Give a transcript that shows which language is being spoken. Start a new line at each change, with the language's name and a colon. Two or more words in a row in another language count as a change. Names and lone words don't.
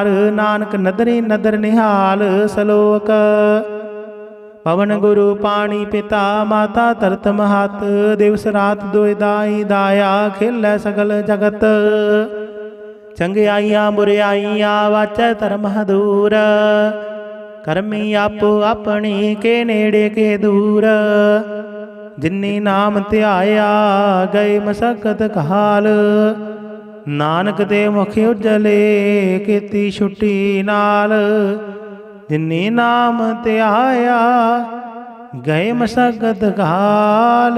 Punjabi: ਨਾਨਕ ਨਦਰੀ ਨਦਰ ਨਿਹਾਲ। ਸਲੋਕ ਪਵਨ ਗੁਰੂ ਪਾਣੀ ਪਿਤਾ, ਮਾਤਾ ਤਰਤ ਮਹਤ। ਦਿਵਸ ਰਾਤ ਦੋਇ ਦਾਈ ਦਾਇਆ, ਖੇਲੈ ਸਗਲ ਜਗਤ। ਚੰਗਿਆਈਆਂ ਬੁਰਿਆਈਆਂ, ਵਾਚੈ ਧਰਮ ਦੂਰ। ਕਰਮੀ ਆਪੋ ਆਪਣੀ ਕੇ ਨੇੜੇ ਕੇ ਦੂਰ। ਜਿਨੀ ਨਾਮ ਧਿਆਇਆ ਗਏ ਮਸਕਤ ਕਾਲ। ਨਾਨਕ ਦੇ ਮੁਖ ਉਜਲੇ ਕੀਤੀ ਛੁੱਟੀ ਨਾਲ। ਜਿਨੀ ਨਾਮ ਧਿਆਇਆ ਗਏ ਮਸਕਤ ਕਾਲ।